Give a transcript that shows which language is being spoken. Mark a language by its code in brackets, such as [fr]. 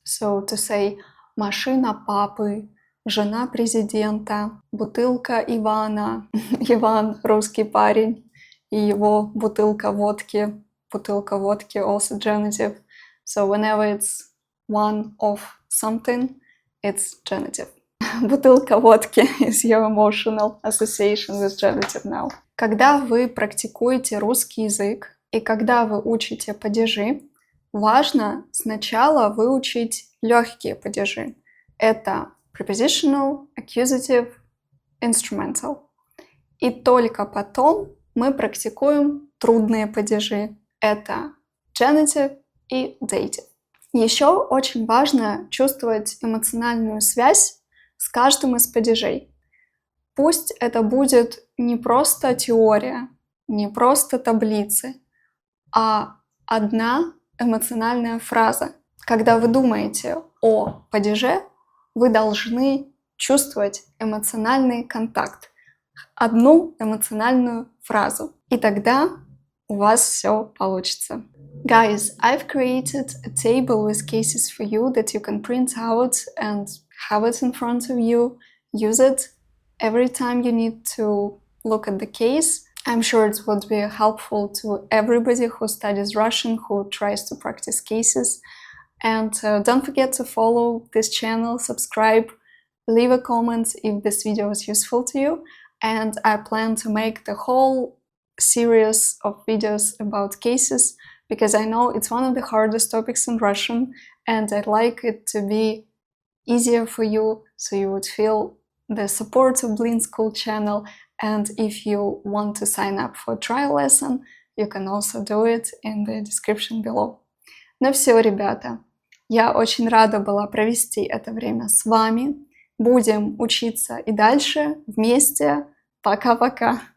[en] So to say [ru] машина папы, жена президента, бутылка Ивана, Иван русский парень, и его бутылка водки [en] also genitive. So whenever it's one of something, it's genitive. [ru] Бутылка водки [en] is your emotional association with genitive now. [ru] Когда вы практикуете русский язык и когда вы учите падежи, важно сначала выучить легкие падежи. Это [en] prepositional, accusative, instrumental. [ru] И только потом мы практикуем трудные падежи. Это genitive и dative. Еще очень важно чувствовать эмоциональную связь с каждым из падежей. Пусть это будет не просто теория, не просто таблицы, а одна эмоциональная фраза. Когда вы думаете о падеже, вы должны чувствовать эмоциональный контакт, одну эмоциональную фразу. И тогда у вас все получится. [en] Guys, I've created a table with cases for you that you can print out and have it in front of you. Use it every time you need to look at the case. I'm sure it would be helpful to everybody who studies Russian, who tries to practice cases. And don't forget to follow this channel, subscribe, leave a comment if this video was useful to you. And I plan to make the whole series of videos about cases because I know it's one of the hardest topics in Russian and I'd like it to be easier for you so you would feel the support of Blin School channel. And if you want to sign up for a trial lesson, you can also do it in the description below. [ru] Ну все, ребята, я очень рада была провести это время с вами. Будем учиться и дальше вместе. Пока-пока!